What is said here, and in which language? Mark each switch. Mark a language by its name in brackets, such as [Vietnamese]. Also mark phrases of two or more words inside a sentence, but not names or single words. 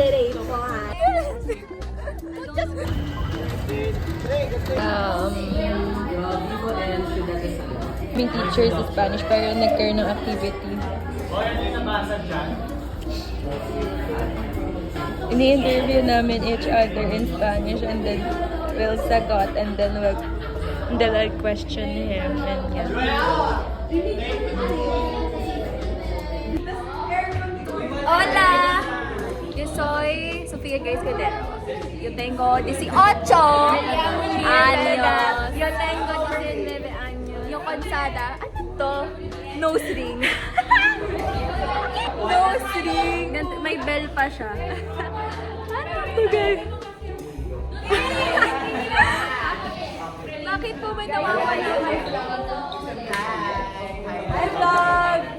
[Filipino] May teacher sa Spanish pero nag-care ng activity. Ini-interview namin [English] each other in Spanish and then we'll sagot and then I'll question him and yeah. [Spanish] Hola! Yo soy Sofía Grace Cordero. Yo tengo 18 años. Yo tengo 19 años. [Filipino] Yung konsada, ano to? [English] Nose ring. Nose ring. [Filipino] May bell pa siya. Ano to, guys? Bakit po may nawawala? [English] Hi, vlog!